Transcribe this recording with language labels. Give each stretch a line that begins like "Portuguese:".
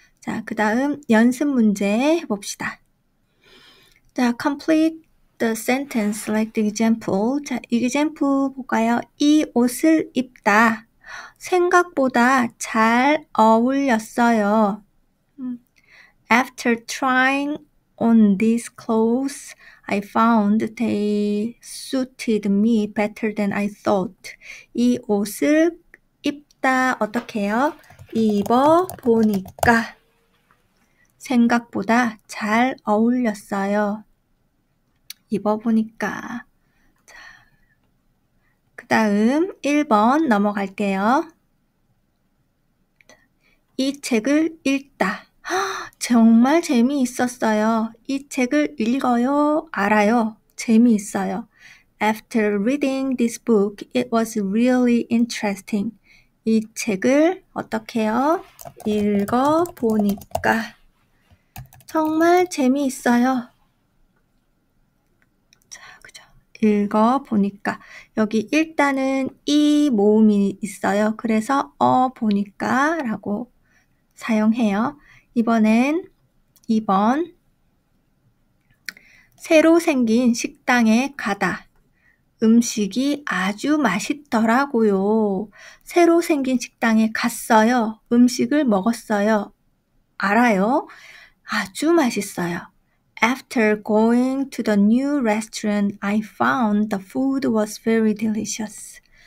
Korean: 자, 그 다음 연습 문제 해봅시다. 자,
English: complete the sentence like the example.
Korean: 자, example 볼까요? 이 옷을 입다. 생각보다 잘 어울렸어요.
English: After trying on these clothes, I found they suited me better than I thought.
Korean: 이 옷을 입다 어떻게 해요? 입어 보니까 생각보다 잘 어울렸어요. 입어 보니까. 자, 그 다음 1번 넘어갈게요. 이 책을 읽다. 정말 재미있었어요. 이 책을 읽어요. 알아요. 재미있어요.
English: After reading this book, it was really interesting.
Korean: 이 책을 어떻게 해요? 읽어보니까 정말 재미있어요. 자, 그죠? 읽어보니까 여기 일단은 이 모음이 있어요. 그래서 보니까 라고 사용해요. 이번엔 2번. 새로 생긴 식당에 가다. 음식이 아주 맛있더라고요. 새로 생긴 식당에 갔어요. 음식을 먹었어요. 알아요? 아주 맛있어요.
English: After going to the new restaurant, I found the food was very delicious.